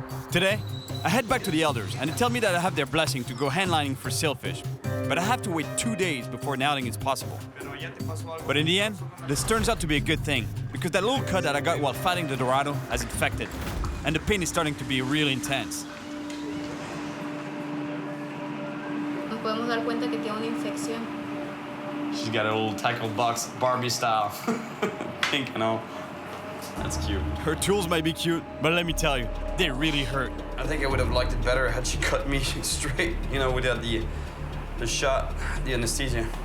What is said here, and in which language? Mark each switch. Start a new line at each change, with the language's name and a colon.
English: Today, I head back to the elders and they tell me that I have their blessing to go handlining for sailfish. But I have to wait 2 days before an outing is possible. But in the end, this turns out to be a good thing because that little cut that I got while fighting the Dorado has infected. And the pain is starting to be really intense.
Spanish: Nos podemos dar cuenta que tiene una infección.
English: She's got a little tackle box, Barbie style. Pink and all. That's cute. Her tools might be cute, but let me tell you, they really hurt. I think I would have liked it better had she cut me straight, without the shot, the anesthesia.